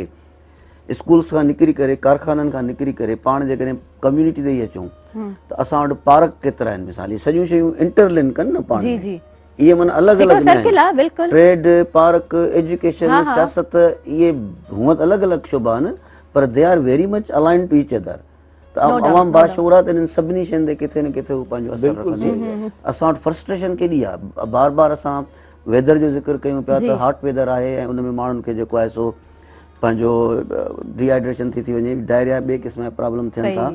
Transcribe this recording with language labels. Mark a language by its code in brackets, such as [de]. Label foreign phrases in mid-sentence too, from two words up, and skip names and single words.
[sd] स्कूल्स खां निकिरी करे, कारखाननि खां निकिरी करे पाण जेकॾहिं कम्यूनिटी ते ई अचूं त असां वटि पार्क केतिरा आहिनि, मिसाल सॼियूं शयूं इंटरलिंक कनि न पाण में, इहे माना अलॻि अलॻि न, ट्रेड, पार्क, एजुकेशन, सियासत, इहे हूअं त अलॻि अलॻि शुबा आहिनि पर [en] they are very much align to each other. [sd] त अवाम बाशऊर आहे त इन्हनि सभिनी शयुनि ते किथे न किथे हू पंहिंजो असरु रखंदो। असां वटि फ्रस्ट्रेशन केॾी आहे, बार बार असां वेदर जो ज़िक्र कयूं पिया त [en] hot weather [sd] आहे ऐं उन में माण्हुनि खे जेको आहे सो पंहिंजो डिहाइड्रेशन थी वञे, डायरिया, ॿिए क़िस्म जा प्रॉब्लम थियनि था।